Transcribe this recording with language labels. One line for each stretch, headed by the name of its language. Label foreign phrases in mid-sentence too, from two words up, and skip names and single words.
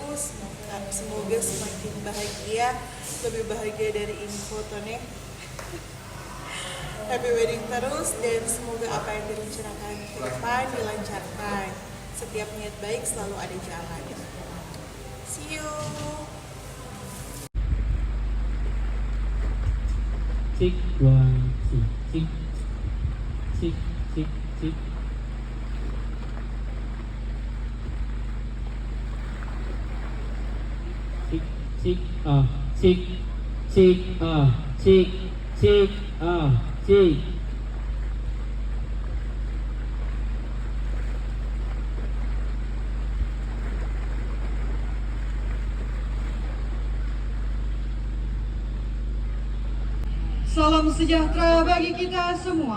Indonesian: Semoga semakin bahagia, lebih bahagia dari ini fotonya.
English: Happy wedding
Indonesian: terus, dan semoga apa yang direncanakan ke depan dilancarkan. Setiap niat baik selalu ada jalan.
English: See you. Cik, dua, cik, cik, cik, cik. Cik, cik, cik, cik, cik, cik, cik.
Indonesian: Salam sejahtera bagi kita semua.